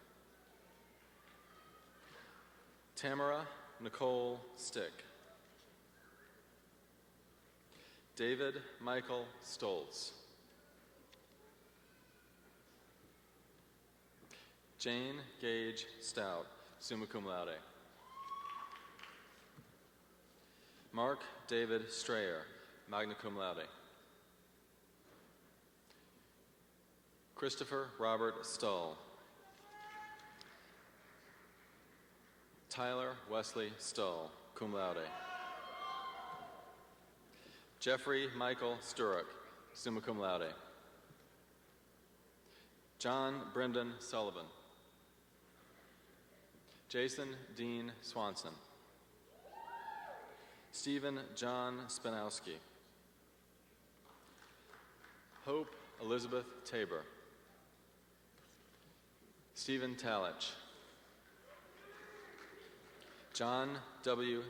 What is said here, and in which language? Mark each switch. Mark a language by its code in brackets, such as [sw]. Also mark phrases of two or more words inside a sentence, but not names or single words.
[en] Tamara Nicole Stick, David Michael Stoltz, Jane Gage Stout, [la] summa cum laude, [en] Mark David Strayer, [la] magna cum laude, [en] Christopher Robert Stull, Tyler Wesley Stull, [la] cum laude, [en] Jeffrey Michael Sturrock, [la] summa cum laude, [en] John Brendan Sullivan, Jason Dean Swanson, Stephen John Spanowski, Hope Elizabeth Tabor, Stephen Talich, John W.